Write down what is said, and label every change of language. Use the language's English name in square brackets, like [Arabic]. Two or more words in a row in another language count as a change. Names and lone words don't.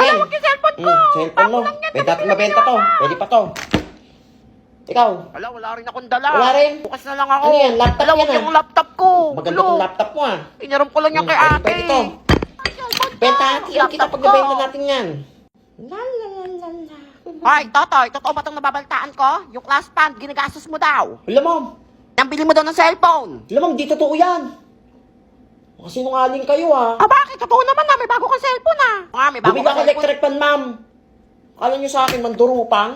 [Filipino] Hala, wag yung cellphone ko. Cellphone mo. Bago lang yan, Pwede natin pag mabenta to. pinaginawa. Pwede pa to. Ikaw. Hala, wala rin akong dala. Wala rin? Bukas na lang ako. Ano yan? Laptop Hala, yan, wag yung laptop ko. Maganda Ulo. tong laptop mo, Inaram ko lang yan kay Pwede, ate. pwede to. Ay, cellphone ko. Benta natin. Kita Laptop pag ko. nabenta natin yan. La la la la la. Hoy, Totoy, totoo ba itong nababaltaan ko? Yung class fund, ginagastos mo daw. Wala, ma'am. Nang bili mo daw ng cellphone. Alam, di totoo yan. Sinungaling kayo Ah, bakit? Totoo naman na, may bago kang cellphone may bago Bumili kang ako cellphone. [English] electric pan, ma'am. [Filipino] Kala nyo sa akin, mandurupang?